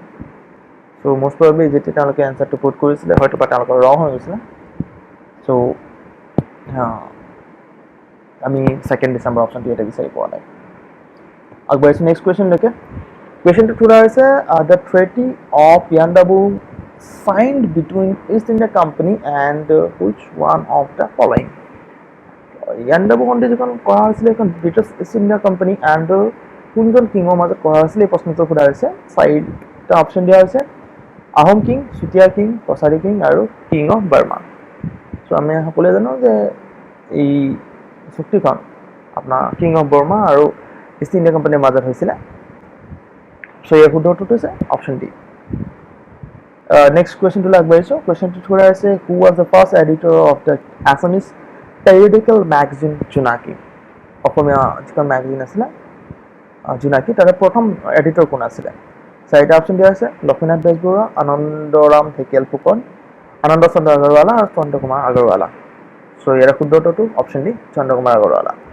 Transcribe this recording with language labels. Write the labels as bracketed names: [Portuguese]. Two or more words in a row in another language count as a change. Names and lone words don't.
[English] most probably [Assamese] যেতিয়া তেওঁলোকে এনচাৰটো পুট কৰিছিলে হয়তো বা তেওঁলোকৰ ৰং হৈ গৈছিলে। আমি 2 ডিসেম্বৰ অপশনটো এটা বিচাৰি পোৱা নাই আগবাঢ়িছো [English] next question [Assamese] লৈকে কুৱেশ্যনটো থোৱা হৈছে [English] the treaty of Yandabo signed between East India Company and which one of the following [Assamese] ইয়াণ্ডাবু সন্ধি যিখন কৰা হৈছিলে এখন ব্ৰিটিছ ইষ্ট ইণ্ডিয়া কোম্পানী এণ্ড কোনজন কিঙৰ মাজত কৰা হৈছিলে এই প্ৰশ্নটো সোধা হৈছে চাৰিটা অপশ্যন দিয়া হৈছে আহোম কিং চুতীয়া কিং কছাৰী কিং আৰু [English] King of Burma [Assamese] চ' আমি সকলোৱে জানো যে এই চুক্তিখন আপোনাৰ [English] King of Burma [Assamese] আৰু ইষ্ট ইণ্ডিয়া কোম্পানীৰ মাজত হৈছিলে চ' ইয়াৰ শুদ্ধটো হৈছে [English] option D [Assamese] নেক্সট কুৱেশ্যনটো আগবাঢ়িছোঁ কুৱেশ্যনটো সোধা হৈছে [English] who was the first editor of the Assamese periodical magazine [Assamese] জোনাকী অসমীয়া যিখন মেগাজিন আছিলে জোনাকী তাৰে প্ৰথম এডিটৰ কোন আছিলে চাৰিটা অপশ্যন দিয়া হৈছে লক্ষ্মীনাথ বেজবৰুৱা আনন্দৰাম ঢেকিয়াল ফুকন আনন্দ চন্দ্ৰ আগৰৱালা আৰু চন্দ্ৰ কুমাৰ আগৰৱালা চ' ইয়াৰ শুদ্ধটো [English] option D [Assamese] চন্দ্ৰ কুমাৰ আগৰৱালা